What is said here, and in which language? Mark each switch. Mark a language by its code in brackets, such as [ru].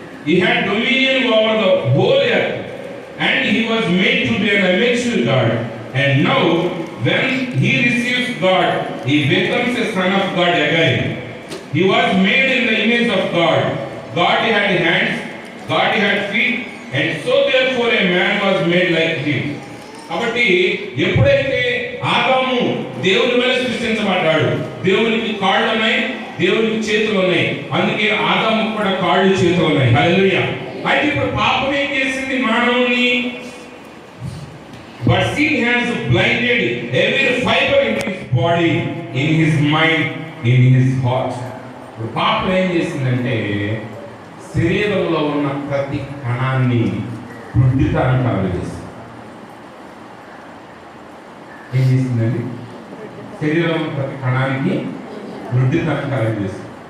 [en] He had dominion over the whole earth, and he was made to be an image to God. And now, when he receives God, he becomes a son of God again. He was made in the image of God. God had hands, God had feet, and so therefore a man was made like him. [te] కాబట్టి ఎప్పుడైతే ఆదాము దేవుని వలె సృష్టించబడ్డాడు, దేవునికి కాళ్ళు ఉన్నాయి, దేవునికి చేతులు ఉన్నాయి, అందుకే ఆదాముకు కూడా కాళ్ళు చేతులు ఉన్నాయి. హల్లెలూయా. అయితే ఇప్పుడు పాపం ఏం చేసింది మానవుని? [en] But sin has blinded every fiber in his body, in his mind, in his heart. [te] ఇప్పుడు పాపం ఏం చేసిందంటే శరీరంలో ఉన్న ప్రతి కణాన్ని గుడ్డితనం కలగజేసింది. ఏం చేసిందండి? శరీరంలో ప్రతి కణానికి గుడ్డితనం కలగజేసింది.